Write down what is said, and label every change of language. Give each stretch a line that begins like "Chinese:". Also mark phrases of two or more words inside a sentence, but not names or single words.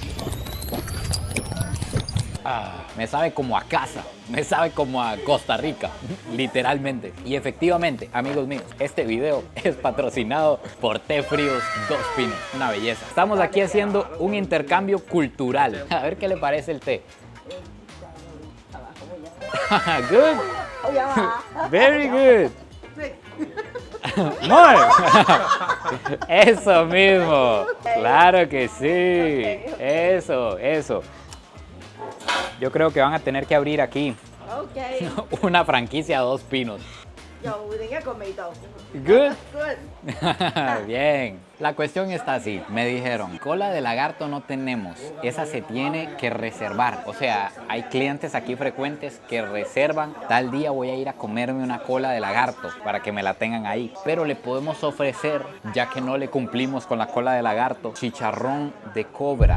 Spanish: Me sabe como a casa, me sabe como a Costa Rica, literalmente. Y efectivamente, amigos míos, este video es patrocinado por Té Fríos 2 Pinos, una belleza. Estamos aquí haciendo un intercambio cultural. A ver qué le parece el té.
English: Good. Very good. More.
Spanish: Eso mismo. Claro que sí. Eso. Yo creo que van a tener que abrir aquí Okay. una franquicia 2 pinos.
Chinese: 又另一個味道。
English: Good. Good.
Spanish: Bien. La cuestión está así. Me dijeron, cola de lagarto no tenemos. Esa se tiene que reservar. O sea, hay clientes aquí frecuentes que reservan. Tal día voy a ir a comerme una cola de lagarto para que me la tengan ahí. Pero le podemos ofrecer, ya que no le cumplimos con la cola de lagarto, chicharrón de cobra.